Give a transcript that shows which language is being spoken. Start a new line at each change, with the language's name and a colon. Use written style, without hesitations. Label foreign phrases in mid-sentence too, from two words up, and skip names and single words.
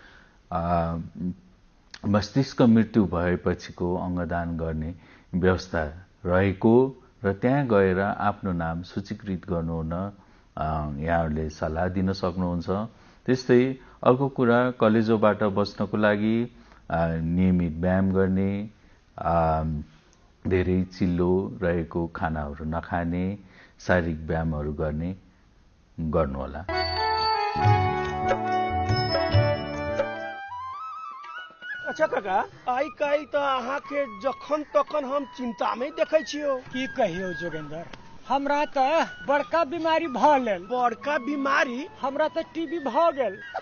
Nepali: मस्तिष्क मृत्यु भएपछिको अङ्गदान गर्ने व्यवस्था रहेको र त्यहाँ गएर आफ्नो नाम सूचीकृत गर्नुहुन यहाँहरूले सल्लाह दिन सक्नुहुन्छ। त्यस्तै अर्को कुरा, कलेजोबाट बच्नको लागि नियमित व्यायाम गर्ने, धेरै चिल्लो रहेको खानाहरू नखाने, शारीरिक व्यायामहरू गर्नुहोला।
Maithili: अच्छा काका, आइ काल्हि तऽ अहाँके जखन तखन हम चिंता में देखै छियो। की कहियो जोगेंद्र, हमरा तऽ बड़का बीमारी भऽ गेल। बड़का बीमारी? हमरा तऽ टीबी भऽ गेल।